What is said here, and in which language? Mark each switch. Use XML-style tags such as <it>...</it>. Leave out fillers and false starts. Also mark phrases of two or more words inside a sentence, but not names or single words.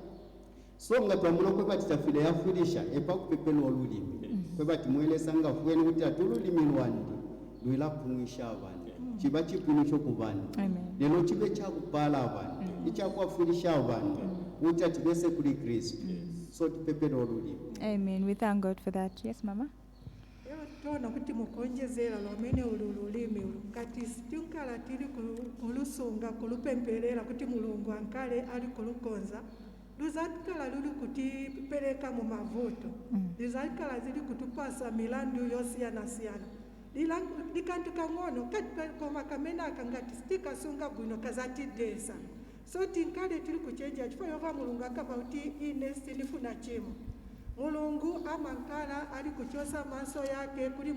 <bem>so ngatwamula kwe bati tafile yafulisha epa kupepelo olulimi kwe bati mwelesa ngafweni kuti atululimi lwandi lwila pungisha abantu chiba chipunu chokubana lelo chibe chakupala abantu ichakwafulisha abantu uti atibese kuli Kristo so tipepelo olulimi.</bem> <en>Amen. We thank God for that. Yes, Mama.</en> <ny>Tona kuti mukonjezera lwamene ululimi kati situnkala tili kulusunga kulupemperera kuti mulungu ankale ali kulukonza luzatikala luli kutipereka mu mavuto luzatikala zili kutupasa milandu yosiyanasiyana likantu kang'ono koma kamene akangati sitikasunga bwino kazatidesa so tinkale tili kuchenja chifukwa yova mulungu akamba kuti ine sindifuna chimo mulungu amankala ali kuchosa maso yake kuli</ny>